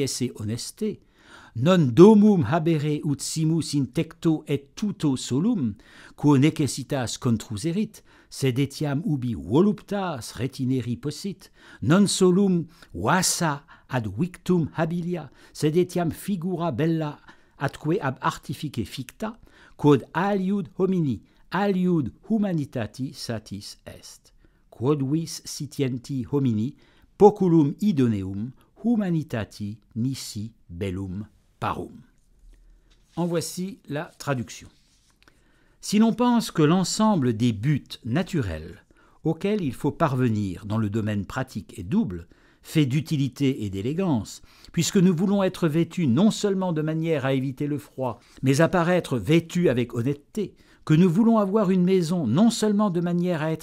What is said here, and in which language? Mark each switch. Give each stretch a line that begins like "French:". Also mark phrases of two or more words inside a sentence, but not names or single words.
Latin: esse honeste, non domum habere ut simus in tecto et tuto solum, quo necessitas contruserit, sed etiam ubi voluptas retineri possit, non solum vasa ad victum habilia, sed etiam figura bella atque ab artifice ficta, quod aliud homini, aliud humanitati satis est. Quod vis sitienti homini, poculum idoneum, humanitati nisi bellum parum.
French: En voici la traduction. Si l'on pense que l'ensemble des buts naturels auxquels il faut parvenir dans le domaine pratique est double, fait d'utilité et d'élégance, puisque nous voulons être vêtus non seulement de manière à éviter le froid, mais à paraître vêtus avec honnêteté, que nous voulons avoir une maison non seulement de manière à